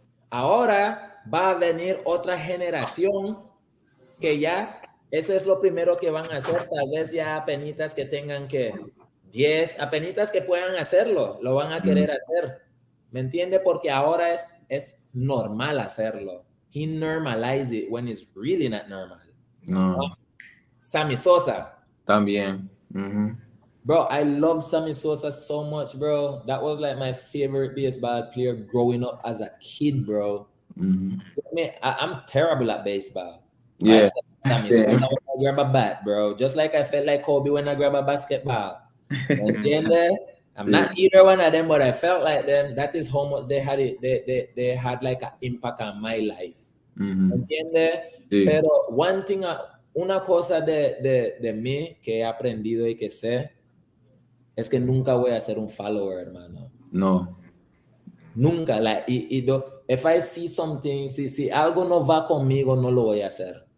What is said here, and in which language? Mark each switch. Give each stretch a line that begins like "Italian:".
Spanish: Ahora va a venir otra generación que ya, eso es lo primero que van a hacer, tal vez ya apenitas que tengan que 10, apenitas que puedan hacerlo, lo van a querer hacer. ¿Me entiende? Porque ahora es normal hacerlo.
English: He normalized it when it's really not normal. No. Sammy Sosa.
Spanish: También.
English: Bro, I love Sammy Sosa so much, bro. That was like my favorite baseball player growing up as a kid, bro. I'm terrible at baseball. Yeah. Sammy Sosa when I grab a bat, bro. Just like I felt like Kobe when I grab a basketball.
Spanish: ¿Entiendes?
English: I'm not either one of them, but I felt like them. That is how much they had it. They had like an impact on my life.
Spanish: ¿Entiendes? Pero
English: one thing,
Spanish: una cosa de mí que he aprendido y que sé es que nunca voy a ser un follower, hermano. No. Nunca. Like,
English: if I see something,
Spanish: si algo no va conmigo, no lo voy a hacer.